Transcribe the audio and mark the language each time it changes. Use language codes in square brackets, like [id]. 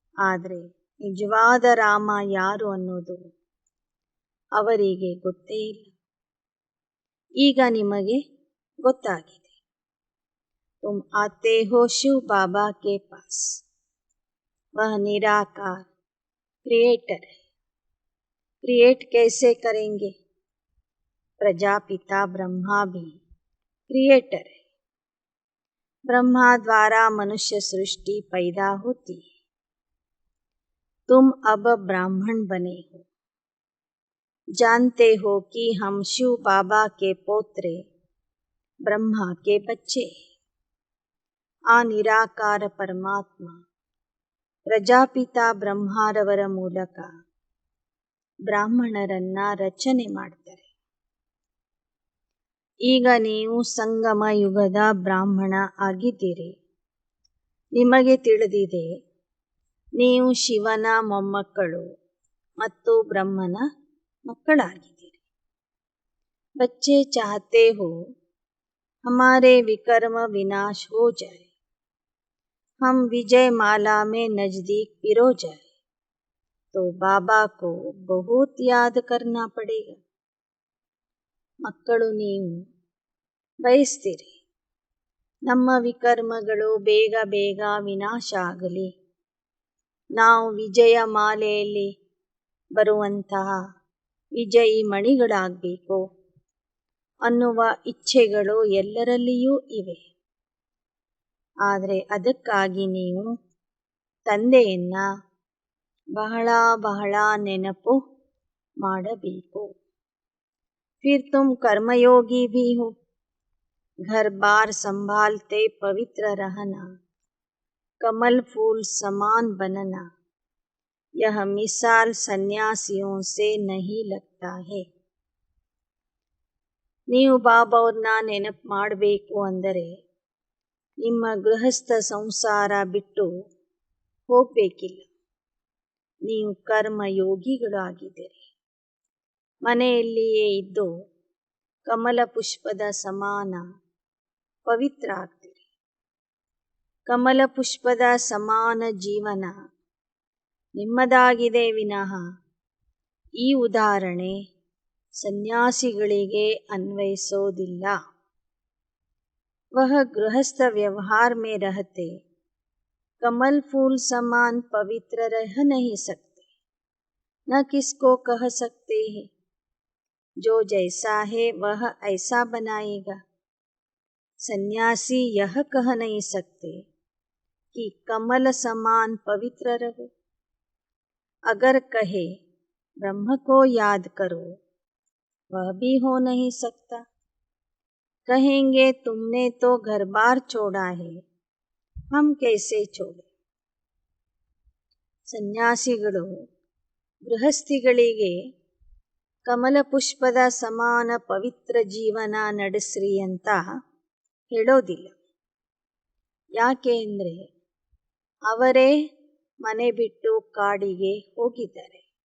[kn] ಆದರೆ ನಿಜವಾದ ರಾಮ ಯಾರು ಅನ್ನೋದು ಅವರಿಗೆ ಗೊತ್ತೇ ಇಲ್ಲ. ಈಗ ನಿಮಗೆ ಗೊತ್ತಾಗಿದೆ. [hi] ತುಮ್ ಆತೆ ಹೋ ಶಿವ್ ಬಾಬಾ ಕೆ ಪಾಸ್, ವಹ ನಿರಾಕಾರ क्रिएटर है. क्रिएट कैसे करेंगे? प्रजापिता ब्रह्मा भी क्रिएटर है. ब्रह्मा द्वारा मनुष्य सृष्टि पैदा होती है. तुम अब ब्राह्मण बने हो, जानते हो कि हम शिव बाबा के पोत्रे, ब्रह्मा के बच्चे. [kn] आ निराकार परमात्मा ಪ್ರಜಾಪಿತಾ ಬ್ರಹ್ಮಾರವರ ಮೂಲಕ ಬ್ರಾಹ್ಮಣರನ್ನ ರಚನೆ ಮಾಡ್ತಾರೆ. ಈಗ ನೀವು ಸಂಗಮ ಯುಗದ ಬ್ರಾಹ್ಮಣ ಆಗಿದ್ದೀರಿ. ನಿಮಗೆ ತಿಳಿದಿದೆ, ನೀವು ಶಿವನ ಮೊಮ್ಮಕ್ಕಳು ಮತ್ತು ಬ್ರಹ್ಮನ ಮಕ್ಕಳಾಗಿದ್ದೀರಿ. [hi] ಬಚ್ಚೆ ಚಾಹತೆ ಹೋ ಹಮಾರೆ ವಿಕರ್ಮ ವಿನಾಶ ಹೋ ಜಾಯೆ, हम विजय माला में नजदीक पिरो जाए तो बाबा को बहुत याद करना पड़ेगा. [kn] ಮಕ್ಕಳು ನೀವು ಬಯಸ್ತೀರಿ ನಮ್ಮ ವಿಕರ್ಮಗಳು ಬೇಗ ಬೇಗ ವಿನಾಶ ಆಗಲಿ, ನಾವು ವಿಜಯ ಮಾಲೆಯಲ್ಲಿ ಬರುವಂತಹ ವಿಜಯಿ ಮಣಿಗಳಾಗಬೇಕು ಅನ್ನುವ ಇಚ್ಛೆಗಳು ಎಲ್ಲರಲ್ಲಿಯೂ ಇವೆ. ಆದರೆ ಅದಕ್ಕಾಗಿ ನೀವು ತಂದೆಯನ್ನ ಬಹಳ ಬಹಳ ನೆನಪು ಮಾಡಬೇಕು. [hi] फिर तुम कर्मयोगी भी हो, घर बार संभालते पवित्र रहना, कमल फूल समान बनना, यह मिसाल सन्यासियों से नहीं लगता है. [kn] ನೀವು ಬಾಬಾವ್ರನ್ನ ನೆನಪು ಮಾಡಬೇಕು ಅಂದರೆ ನಿಮ್ಮ ಗೃಹಸ್ಥ ಸಂಸಾರ ಬಿಟ್ಟು ಹೋಗಬೇಕಿಲ್ಲ. ನೀವು ಕರ್ಮಯೋಗಿಗಳಾಗಿದ್ದೀರಿ. ಮನೆಯಲ್ಲಿಯೇ ಇದ್ದು ಕಮಲ ಪುಷ್ಪದ ಸಮಾನ ಪವಿತ್ರ ಆಗ್ತೀರಿ. ಕಮಲ ಪುಷ್ಪದ ಸಮಾನ ಜೀವನ ನಿಮ್ಮದಾಗಿದೆ ವಿನಃ ಈ ಉದಾಹರಣೆ ಸನ್ಯಾಸಿಗಳಿಗೆ ಅನ್ವಯಿಸೋದಿಲ್ಲ. [hi] वह गृहस्थ व्यवहार में रहते कमल फूल समान पवित्र रह नहीं सकते, न किसको कह सकते हैं. जो जैसा है वह ऐसा बनाएगा। सन्यासी यह कह नहीं सकते कि कमल समान पवित्र रहो। अगर कहे ब्रह्म को याद करो, वह भी हो नहीं सकता। कहेंगे तुमने तो घर बार छोड़ा है, हम कैसे छोड़े। [kn] ಸನ್ಯಾಸಿಗಳು ಗೃಹಸ್ಥಿಗಳಿಗೆ ಕಮಲ ಪುಷ್ಪದ ಸಮಾನ ಪವಿತ್ರ ಜೀವನ ನಡೆಸ್ರಿ ಅಂತ ಹೇಳೋದಿಲ್ಲ. ಯಾಕೆ ಅಂದರೆ ಅವರೇ ಮನೆ ಬಿಟ್ಟು ಕಾಡಿಗೆ ಹೋಗಿದ್ದಾರೆ.